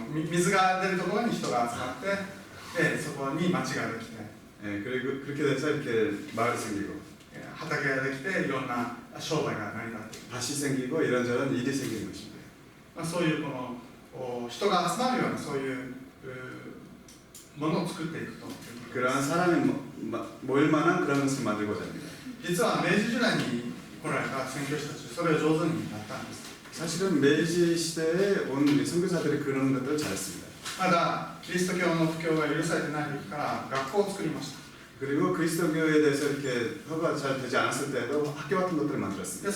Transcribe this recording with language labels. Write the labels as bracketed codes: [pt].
[ja] 水が出るところに人が集まってそこに町ができて [ko] 그리고 그렇게 돼서 이렇게 마을이 생기고 [ja] 畑ができていろんな商売が成り立っている、 [ko] 밭이 생기고 이런저런 일이 생기는 것입니다. [ja] そういうこの人が集まるようなそういうものを作っていくということです。 [ko] 그러한 사람이 모일 만한 그런 것을 만들고자 합니다. [ja] 実は明治時代に来られた宣教師たち、それを上手にやったんです。 [ko] 사실은 메이지 시대에 온 선교사들이 그런 것들을 잘했습니다. [ja] まだキリスト教の布教が許されてない時から学校を作りました。 [ko] 그리고 그리스도교에 대해서 이렇게 허가 잘 되지 않았을 때도 학교 같은 것들을 만들었습니다.